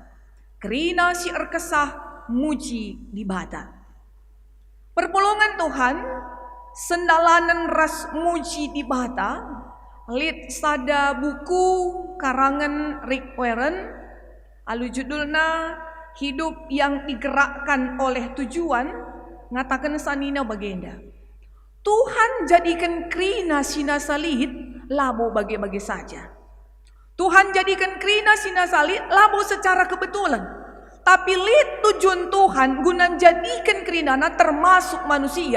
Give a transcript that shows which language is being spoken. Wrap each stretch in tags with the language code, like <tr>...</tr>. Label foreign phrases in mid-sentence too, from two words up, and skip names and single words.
<btx>Kerina si erkesah muji di bata. Perpulungan Tuhan, sendalanan ras muji di bata, lit sada buku karangan Rick Warren, alu judulna hidup yang digerakkan oleh tujuan, ngatakan sanina bagenda. Tuhan jadikan kerina sinasalit labo bagi-bagi saja. Tuhan jadikan kerina sinasalit labo</btx> <id>secara kebetulan.</id> <btx>Tapi lid tujuan Tuhan guna jadikan kerinana</btx> <id>termasuk manusia.</id>